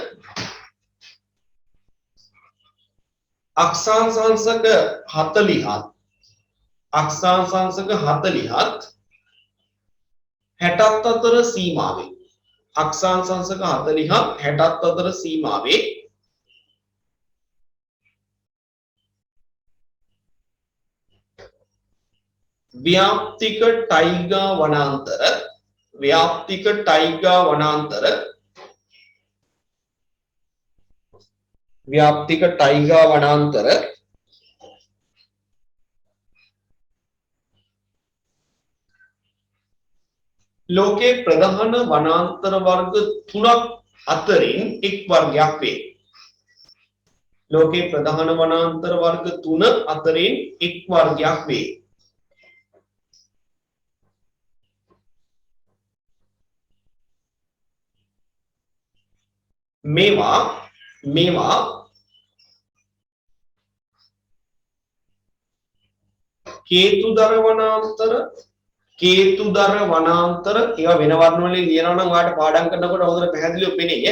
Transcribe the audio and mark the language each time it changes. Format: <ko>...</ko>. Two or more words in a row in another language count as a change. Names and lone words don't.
<si>අක්ෂාංශක 40ත් අක්ෂාංශක 40ත් 60ත් අතර සීමාවේ අක්ෂාංශක 40ත් 60ත් අතර සීමාවේ ව්‍යාප්තික ටයිගා වනාන්තර ලෝකේ ප්‍රධාන වනාන්තර වර්ග 3ක් අතරින් එක් වර්ගයක් වේ. ලෝකේ ප්‍රධාන වනාන්තර වර්ග 3 අතරින් එක් වර්ගයක් වේ. මේවා කේතුදර වනාන්තර ඒවා වෙන වර්ණ වලින් ලියනවා නම් ඔයාලට පාඩම් කරනකොට හොඳට පැහැදිලිව පෙනේ.</si>